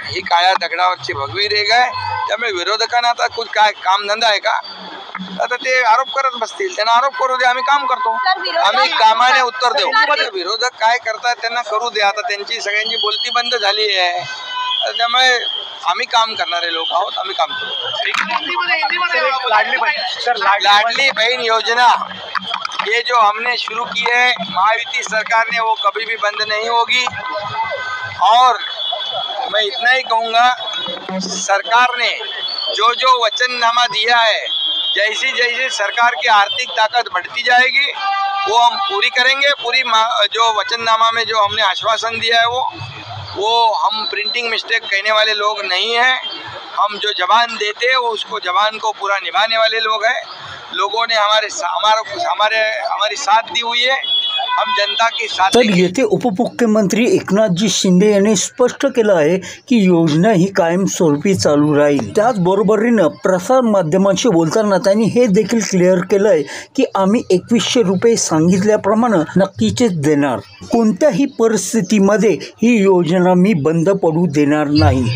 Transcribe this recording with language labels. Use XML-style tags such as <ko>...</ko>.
<mr>ही काळ्या दगडावरची भगवी रेघ आहे। त्यामुळे विरोधकांना आता कुछ काय कामधंदा आहे का? आता ते आरोप करत बसतील, त्यांना आरोप करू दे, आम्ही काम करतो, आम्ही कामाने उत्तर देऊ। विरोधक काय करतात त्यांना करू दे, आता त्यांची सगळ्यांची बोलती बंद झाली आहे, त्यामुळे आम्ही काम करणारे लोक आहोत, आम्ही काम करू।</mr> <hi>लाडली बहन योजना ये जो हमने शुरू की है महायुति सरकार ने, वो कभी भी बंद नहीं होगी। और मैं इतना ही कहूँगा, सरकार ने जो वचननामा दिया है, जैसी सरकार की आर्थिक ताकत बढ़ती जाएगी वो हम पूरी करेंगे। पूरी जो वचननामा में जो हमने आश्वासन दिया है वो हम प्रिंटिंग मिस्टेक कहने वाले लोग नहीं हैं। हम जो जबान देते हैं वो उसको जबान को पूरा निभाने वाले लोग हैं। लोगों ने हमारी साथ दी हुई है, हम जनता की साथ।</hi> <mr>तर येथे उपमुख्यमंत्री एकनाथजी शिंदे यांनी स्पष्ट केलं आहे की योजना ही कायमस्वरूपी चालू राहील। त्याचबरोबरीनं प्रसार माध्यमांशी बोलताना त्यांनी हे देखील क्लिअर केलं आहे की आम्ही 2100 रुपये सांगितल्याप्रमाणे नक्कीच देणार। कोणत्याही परिस्थितीमध्ये ही योजना मी बंद पडू देणार नाही।</mr>